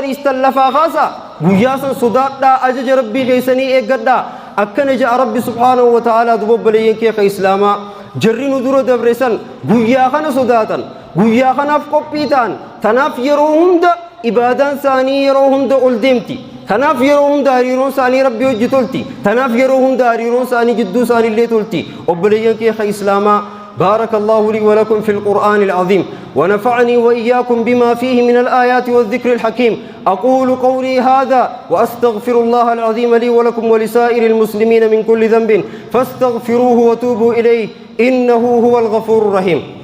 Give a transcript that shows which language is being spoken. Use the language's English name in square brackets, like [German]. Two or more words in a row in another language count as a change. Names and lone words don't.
[Oromo] dhiistan lafaa kaasaa guyyaa sodaadhaa ajaja rabbii keessanii eeggadhaa akkana jaa rabbi [Arabic] سبحانه وتعالى [Oromo] dubobboleeyyan kee ka islaamaa jarri nu dura dabresan guyyaa kana sodaatan guyyaa kanaaf qophii ta'an tanaaf yeroo hunda ibaadaan isaanii yeroo hunda ol deemti tanaaf yeroo hunda hariiroon isaanii rabbii wajji tolti tanaaf yeroo hunda hariiroon isaanii jidduu isaanii illee tolti obboleeyyan kee ka islaamaa [Arabic] بارك الله لي ولكم في القرآن العظيم ونفعني وإياكم بما فيه من الآيات والذكر الحكيم أقول قولي هذا وأستغفر الله العظيم لي ولكم ولسائر المسلمين من كل ذنب فاستغفروه وتوبوا إليه إنه هو الغفور الرحيم